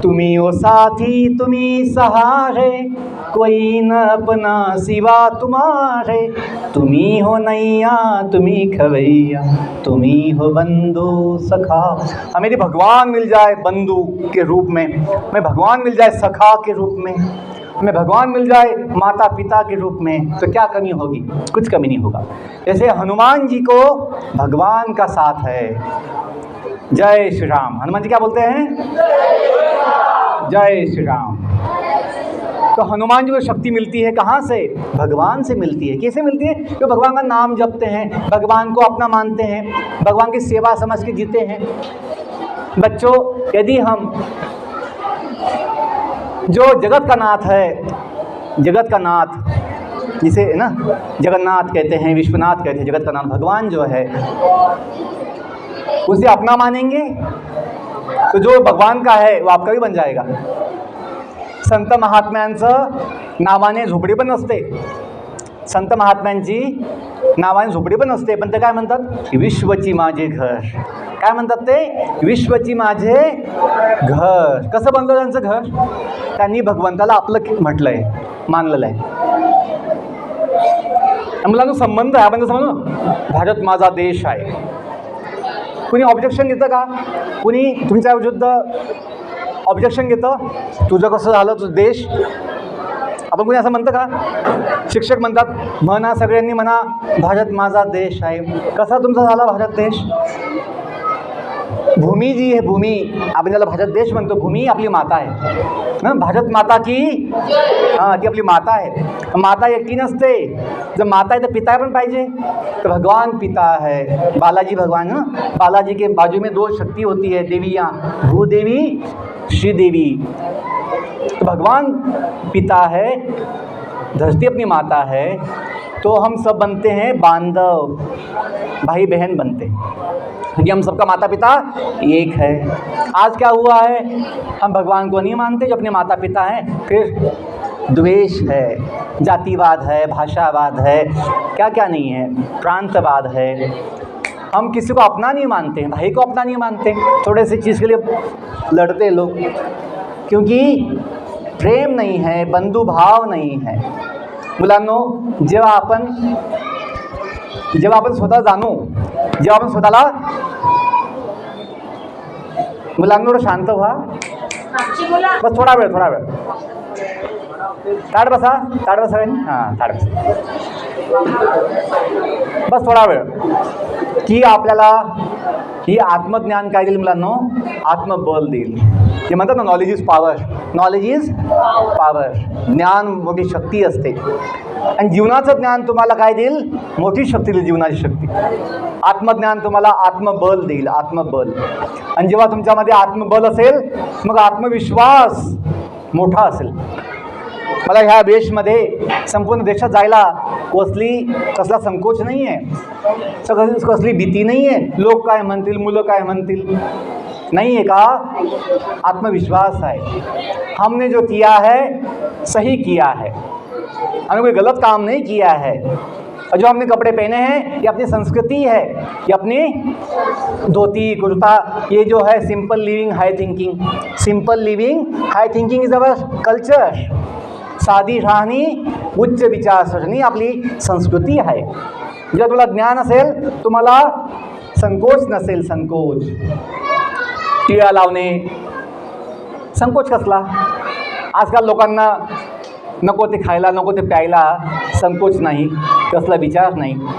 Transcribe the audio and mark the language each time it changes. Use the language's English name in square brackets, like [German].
[Hindi] तुम्ही हो साथी, तुम्ही सहारे, कोई न अपना सिवा तुम्हारे. तुम्ही हो नैया, तुम्ही खवैया, तुम्ही हो बंधु सखा. हमें यदि भगवान मिल जाए बंधु के रूप में, हमें भगवान मिल जाए सखा के रूप में, हमें भगवान मिल जाए माता पिता के रूप में, तो क्या कमी होगी? कुछ कमी नहीं होगा. जैसे हनुमान जी को भगवान का साथ है. जय श्री राम. हनुमान जी क्या बोलते हैं? जय श्री राम. तो हनुमान जी को शक्ति मिलती है कहाँ से? भगवान से मिलती है. कैसे मिलती है? जो भगवान का नाम जपते हैं, भगवान को अपना मानते हैं, भगवान की सेवा समझ के जीते हैं. बच्चों, यदि हम जो जगत का नाथ है, जगत का नाथ जिसे है ना जगन्नाथ कहते हैं, विश्वनाथ कहते हैं, जगत का नाथ भगवान जो है, उसे अपना मानेंगे तो जो भगवान का है वो आपका भी बन जाएगा. [Marathi] संत महात्म्यांचं नावाने झोपडी पण नसते. संत महात्म्यांची नावाने झोपडी पण नसते, पण ते काय म्हणतात? विश्वची माझे घर. काय म्हणतात ते? विश्वची माझे घर. कसं बनलं त्यांचं घर? त्यांनी भगवंताला आपलं म्हटलंय, मानलेलं आहे. मुलांना संबंध आहे. आपण जसं म्हणू भारत माझा देश आहे. कुणी ऑब्जेक्शन घेतं का? कुणी तुमच्या विरुद्ध ऑब्जेक्शन घेतं? तुझं कसं झालं, तुझं देश? आपण कुणी असं म्हणतं का? शिक्षक म्हणतात म्हणा, सगळ्यांनी म्हणा भारत माझा देश आहे. कसा तुमचा झाला भारत देश? भूमी जी आहे, भूमी, आपण ज्याला भारत देश म्हणतो, भूमी आपली माता आहे. [Hindi] भारत माता की [Marathi] हां, ती आपली माता आहे. माता एकटी नसते, जर माता आहे तर पिता पण पाहिजे. [Hindi] तो भगवान पिता है, बालाजी भगवान. बालाजी के बाजू में 2 शक्ति होती है देवियाँ, भूदेवी श्रीदेवी. तो भगवान पिता है, धरती अपनी माता है, तो हम सब बनते हैं बांधव, भाई बहन बनते हैं, क्योंकि हम सबका माता पिता एक है. आज क्या हुआ है, हम भगवान को नहीं मानते जो अपने माता पिता हैं, फिर द्वेष है, जातिवाद है, भाषावाद है, क्या क्या नहीं है, प्रांतवाद है. हम किसी को अपना नहीं मानते, भाई को अपना नहीं मानते, थोड़े से चीज़ के लिए लड़ते लोग, क्योंकि प्रेम नहीं है, बंधुभाव नहीं है. [Marathi] मुलांनो, जेव्हा आपण स्वतः जाणू, जेव्हा आपण स्वतःला, मुलांनो शांत व्हा, बस थोडा वेळ ताट बसा हां, ताट बसा, बस थोडा वेळ. की आपल्याला ही आत्मज्ञान काय देईल मुलांनो, आत्मबल देईल. ते म्हणतात ना, [English] Knowledge is power, knowledge is power. [Marathi] ज्ञान मोठी शक्ती असते, आणि जीवनाचं ज्ञान तुम्हाला काय देईल, मोठी शक्ती देईल, जीवनाची शक्ती. आत्मज्ञान तुम्हाला आत्मबल देईल, आत्मबल. आणि जेव्हा तुमच्यामध्ये आत्मबल असेल, मग आत्मविश्वास मोठा असेल. मला ह्या देशमध्ये, संपूर्ण देशात जायला कसला संकोच नाही आहे, कसली भीती नाही आहे. लोक काय म्हणतील, मुलं काय म्हणतील, [Hindi] नहीं है का, आत्मविश्वास है. हमने जो किया है सही किया है, हमने कोई गलत काम नहीं किया है. और जो हमने कपड़े पहने हैं ये अपनी संस्कृति है, ये अपनी धोती कुर्ता, ये जो है [English] Simple living high thinking. Simple living high thinking is our culture. [Marathi] साधी राहणी, उच्च विचारसरणी आपली संस्कृती आहे. जेव्हा तुला ज्ञान असेल, तुम्हाला संकोच नसेल, संकोच. टिळा लावणे, संकोच कसला. आजकाल लोकांना नको ते खायला, नको ते प्यायला संकोच नाही, कसला विचार नाही.